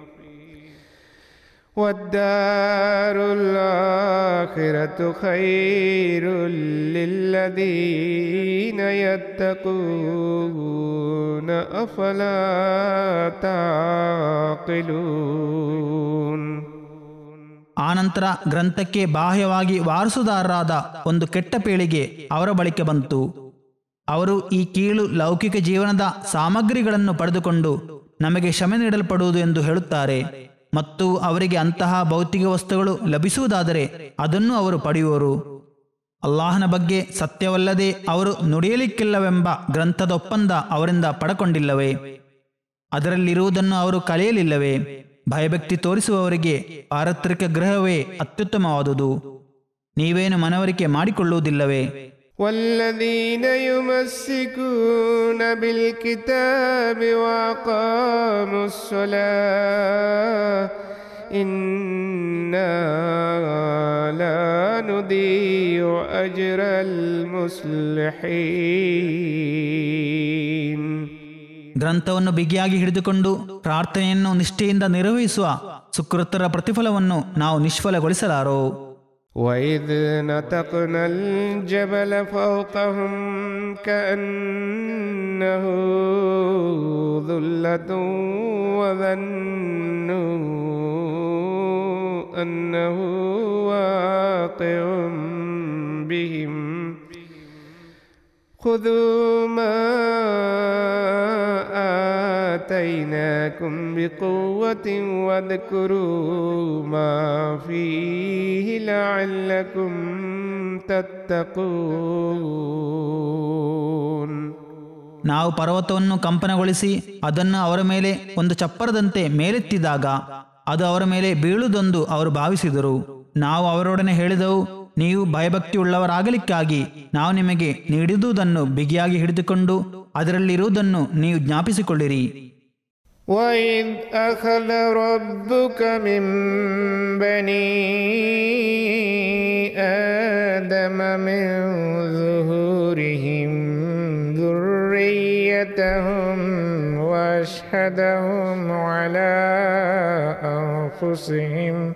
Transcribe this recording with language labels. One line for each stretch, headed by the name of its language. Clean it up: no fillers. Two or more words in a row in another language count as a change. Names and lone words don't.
Arabic: والدار الآخرة خير للذين يتقون أفلا تعقلون.
Kannada: ಆನಂತರ ಗ್ರಂಥಕ್ಕೆ ಬಾಹ್ಯವಾಗಿ ವಾರಸುದಾರರಾದ ಒಂದು ಕೆಟ್ಟ ಪೀಳಿಗೆ ಅವರ ಬಳಿಗೆ ಬಂತು. ಅವರು ಈ ಕೀಳು ಲೌಕಿಕ ಜೀವನದ ಸಾಮಗ್ರಿಗಳನ್ನು ಪಡೆದುಕೊಂಡು ನಮಗೆ ಕ್ಷಮೆ ನೀಡಲ್ಪಡುವುದು ಎಂದು ಹೇಳುತ್ತಾರೆ, ಮತ್ತು ಅವರಿಗೆ ಅಂತಹ ಭೌತಿಕ ವಸ್ತುಗಳು ಲಭಿಸುವುದಾದರೆ ಅದನ್ನು ಅವರು ಪಡೆಯುವರು. ಅಲ್ಲಾಹನ ಬಗ್ಗೆ ಸತ್ಯವಲ್ಲದೆ ಅವರು ನುಡಿಯಲಿಕ್ಕಿಲ್ಲವೆಂಬ ಗ್ರಂಥದ ಒಪ್ಪಂದ ಅವರಿಂದ ಪಡಕೊಂಡಿಲ್ಲವೇ? ಅದರಲ್ಲಿರುವುದನ್ನು ಅವರು ಕಲಿಯಲಿಲ್ಲವೇ? ಭಯಭಕ್ತಿ ತೋರಿಸುವವರಿಗೆ ಪಾರತ್ರಿಕ ಗೃಹವೇ ಅತ್ಯುತ್ತಮವಾದುದು. ನೀವೇನು ಮನವರಿಕೆ ಮಾಡಿಕೊಳ್ಳುವುದಿಲ್ಲವೇ?
Arabic: والذين يمسكون بالكتاب وأقاموا الصلاة إنا لا نضيع أجر المصلحين.
Kannada: ಗ್ರಂಥವನ್ನು ಬಿಗಿಯಾಗಿ ಹಿಡಿದುಕೊಂಡು ಪ್ರಾರ್ಥನೆಯನ್ನು ನಿಷ್ಠೆಯಿಂದ ನಿರ್ವಹಿಸುವ ಸುಕೃತರ ಪ್ರತಿಫಲವನ್ನು ನಾವು ನಿಷ್ಫಲಗೊಳಿಸಲಾರೋ.
Arabic: وإذ نتقنا الجبل فوقهم كأنه ظلة وظنوا أنه واقع بهم خذوا ما آتيناكم بقوة واذكروا ما فيه لعلكم تتقون.
Kannada: ನಾವು ಪರ್ವತವನ್ನು ಕಂಪನಗೊಳಿಸಿ ಅದನ್ನು ಅವರ ಮೇಲೆ ಒಂದು ಚಪ್ಪರದಂತೆ ಮೇಲೆತ್ತಿದಾಗ ಅದು ಅವರ ಮೇಲೆ ಬೀಳುವುದೆಂದು ಅವರು ಭಾವಿಸಿದರು. ನಾವು ಅವರೊಡನೆ ಹೇಳಿದೆವು, ನೀವು ಭಯಭಕ್ತಿಯುಳ್ಳವರಾಗಲಿಕ್ಕಾಗಿ ನಾವು ನಿಮಗೆ ನೀಡಿದುದನ್ನು ಬಿಗಿಯಾಗಿ ಹಿಡಿದುಕೊಂಡು ಅದರಲ್ಲಿರುವುದನ್ನು ನೀವು ಜ್ಞಾಪಿಸಿಕೊಳ್ಳಿರಿ.
Arabic: وَإِذْ أَخَذَ رَبُّكَ مِنْ بَنِي آدَمَ مِنْ ظُهُورِهِمْ ذُرِّيَّتَهُمْ وَأَشْهَدَهُمْ عَلَى أَنفُسِهِمْ